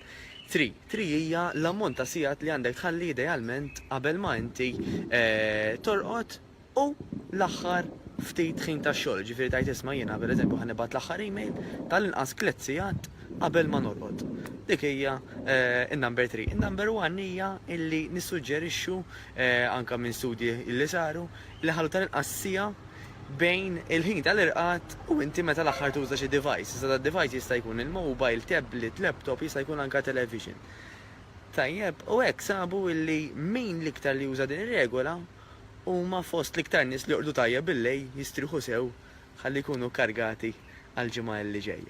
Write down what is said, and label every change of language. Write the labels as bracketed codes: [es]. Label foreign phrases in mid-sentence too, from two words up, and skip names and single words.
[mt] 3 hija l-ammont ta' sigħat li għandek tħalli idealment qabel ma inti torqod u l-aħħar ftit ħin tax-xogħol. Ġifieri tajt isma' jiena pereżempju ħanibgħat l-aħħar email tal-inqas 3 sigħat qabel ma norqod. Dik hija in-number 3. In-number 1 hija illi nissuġġerixxu anke minn studji illi saru li ħallu tal-inqas siegħa bejn il-ħin tal-irqad u inti meta l-aħħar tuża xi device. Iżda device jista' jkun il-mobile, tablet, laptop, jista' jkun anke television. Tajjeb, u hekk sabu illi min l-iktar li juża din ir-regola huma fost l-iktar nies li jorqdu tajjeb billej jistriħu sew ħalli jkunu kargati għal-ġimgħa li ġejja.